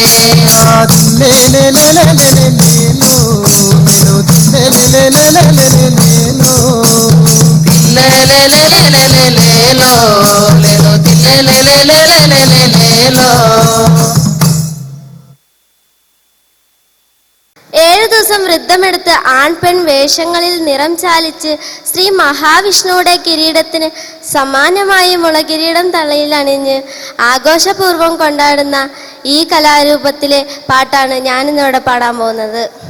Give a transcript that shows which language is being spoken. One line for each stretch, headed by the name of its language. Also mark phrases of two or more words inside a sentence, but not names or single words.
Malayalam: லே லே லே லே லே லே லேலோ லேலோ லே லே லே லே லே லே லேலோ லே லே லே லே லே லே லேலோ லேலோ லே லே லே லே லே லே லே லேலோ 7 ദിവസം വൃദ്ധമെടുത്ത് ആൺപെൺ വേഷങ്ങളിൽ നിറം ചാലിച്ച് ശ്രീ മഹാവിഷ്ണുവിടെ കിരീടത്തിന് സമാനമായി മുളകിരീടം തലയിൽ അണിഞ്ഞ് ആഘോഷപൂർവ്വം കൊണ്ടാടുന്ന ഈ കലാരൂപത്തിലെ പാട്ടാണ് ഞാനിന്നിവിടെ പാടാൻ പോകുന്നത്.